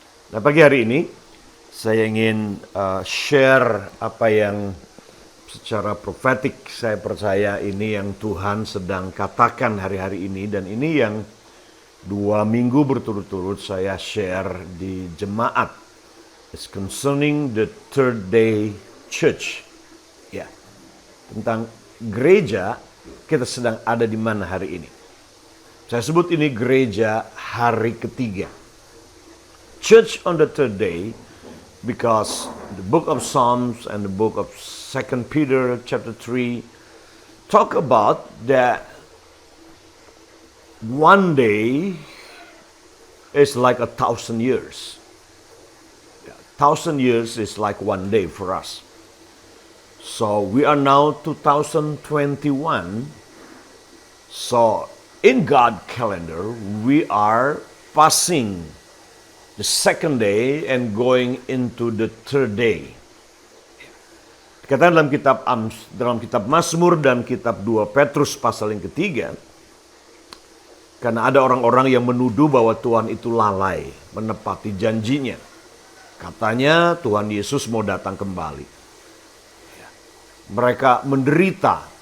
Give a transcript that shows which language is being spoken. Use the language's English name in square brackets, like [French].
[Indonesian] Nah, pagi hari ini saya ingin share apa yang secara profetik saya percaya ini yang Tuhan sedang katakan hari-hari ini, dan ini yang 2 minggu berturut-turut saya share di jemaat. [English] It's concerning the third day church. [Indonesian] Ya, tentang gereja kita sedang ada di mana hari ini. Saya sebut ini gereja hari ketiga. [English] Church on the third day, because the book of Psalms and the book of 2 Peter chapter 3 talk about that one day is like 1,000 years. 1,000 years is like one day for us. So we are now 2021. So in God calendar, we are passing the second day and going into the third day. [Indonesian] Dikatakan dalam kitab Mazmur dan kitab 2 Petrus pasal yang ketiga, karena ada orang-orang yang menuduh bahwa Tuhan itu lalai menepati janjinya. Katanya Tuhan Yesus mau datang kembali. Mereka menderita.